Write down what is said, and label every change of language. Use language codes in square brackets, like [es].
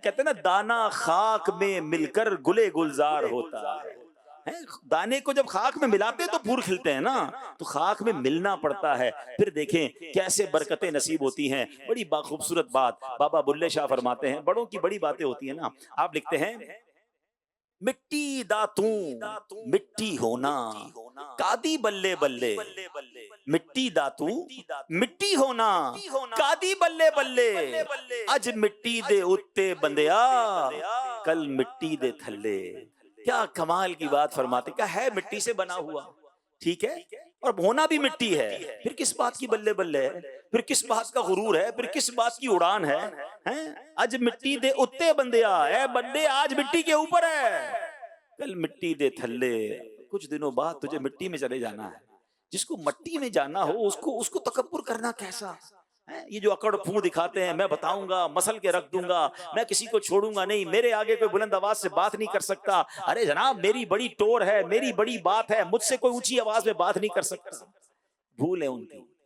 [ur] کہتے ہیں نا دانا خاک میں مل کر گلے گلزار ہوتا ہے. دانے کو جب خاک میں ملاتے تو پھول کھلتے ہیں نا, تو خاک میں ملنا پڑتا ہے. پھر دیکھیں کیسے برکتیں نصیب ہوتی ہیں. بڑی خوبصورت بات بابا بلے شاہ فرماتے ہیں, بڑوں کی بڑی باتیں ہوتی ہیں نا. آپ لکھتے ہیں [pa] مٹی داتوں مٹی ہونا کادی بلے بلے, مٹی داتو مٹی ہونا کادی بلے بلے, اج مٹی دے اتے بندیا کل مٹی دے تھلے. [ur] کیا کمال کی بات فرماتے. کیا ہے مٹی سے بنا ہوا, ٹھیک ہے, اور ہونا بھی مٹی ہے. پھر کس بات کی بلے بلے ہے, پھر کس بات کا غرور ہے, پھر کس بات کی اڑان ہے. [pa] اج مٹی دے اتے بندیا, [ur] اے بندے آج مٹی کے اوپر ہے, [pa] کل مٹی دے تھلے. [ur] کچھ دنوں بعد تجھے مٹی میں چلے جانا ہے. جس کو مٹی میں جانا ہو اس کو تکبر کرنا کیسا. یہ جو اکڑ پھوں دکھاتے ہیں, میں بتاؤں گا, مسل کے رکھ دوں گا, میں کسی کو چھوڑوں گا نہیں, میرے آگے کوئی بلند آواز سے بات نہیں کر سکتا. ارے جناب میری بڑی ٹور ہے, میری بڑی بات ہے, مجھ سے کوئی اونچی آواز میں بات نہیں کر سکتا. بھول ہے ان کی.